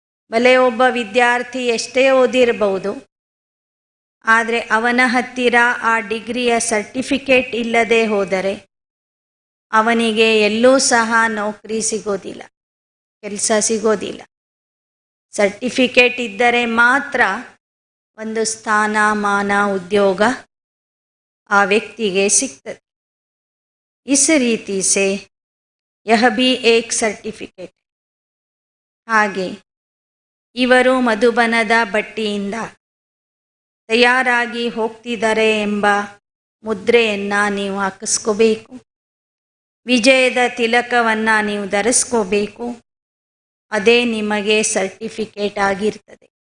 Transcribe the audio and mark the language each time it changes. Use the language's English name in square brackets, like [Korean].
[Kannada] ಭಲೆ ಒಬ್ಬ ವಿದ್ಯಾರ್ಥಿ ಎಷ್ಟೇ ಓದಿರಬಹುದು, ಆದರೆ ಅವನ ಹತ್ತಿರ ಆ ಡಿಗ್ರಿಯ ಸರ್ಟಿಫಿಕೇಟ್ ಇಲ್ಲದೆ ಹೋದರೆ ಅವನಿಗೆ ಎಲ್ಲೂ ಸಹ ನೌಕರಿ ಸಿಗೋದಿಲ್ಲ, ಕೆಲಸ ಸಿಗೋದಿಲ್ಲ. ಸರ್ಟಿಫಿಕೇಟ್ ಇದ್ದರೆ ಮಾತ್ರ ಒಂದು ಸ್ಥಾನಮಾನ ಉದ್ಯೋಗ ಆ ವ್ಯಕ್ತಿಗೆ ಸಿಗ್ತದೆ. [Hindi] इस रीति से यह भी एक ಸರ್ಟಿಫಿಕೇಟ್. [Kannada] ಹಾಗೆ ಇವರು ಮಧುಬನದ ಭಟ್ಟಿಯಿಂದ ತಯಾರಾಗಿ ಹೋಗ್ತಿದ್ದಾರೆ ಎಂಬ ಮುದ್ರೆಯನ್ನು ನೀವು ಹಾಕಿಸ್ಕೋಬೇಕು. ವಿಜಯದ ತಿಲಕವನ್ನು ನೀವು ಧರಿಸ್ಕೋಬೇಕು. ಅದೇ ನಿಮಗೆ ಸರ್ಟಿಫಿಕೇಟ್ ಆಗಿರ್ತದೆ.